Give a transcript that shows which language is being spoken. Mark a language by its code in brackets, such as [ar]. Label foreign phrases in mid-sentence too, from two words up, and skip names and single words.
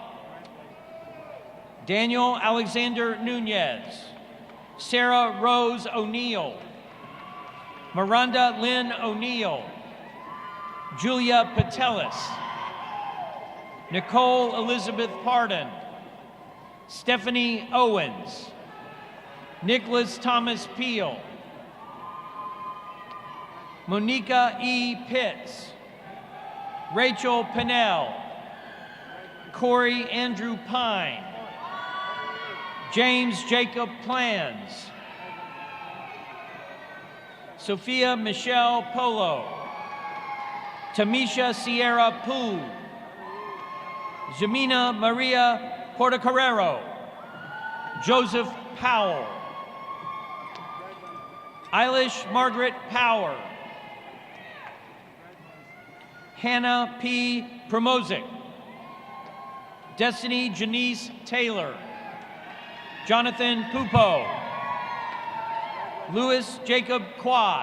[en] Daniel Alexander Nunez. Sarah Rose O'Neill. Miranda Lynn O'Neill. Julia Patelis. Nicole Elizabeth Pardon. Stephanie Owens. Nicholas Thomas Peel. Monica E. Pitts. Rachel Pinnell. Corey Andrew Pine. James Jacob Plans. Sophia Michelle Polo. Tamisha Sierra Poo. Jamina Maria Portocarrero. Joseph Powell. Eilish Margaret Power. Hannah P. Promozic. Destiny Janice Taylor. Jonathan Pupo. Louis Jacob Quad.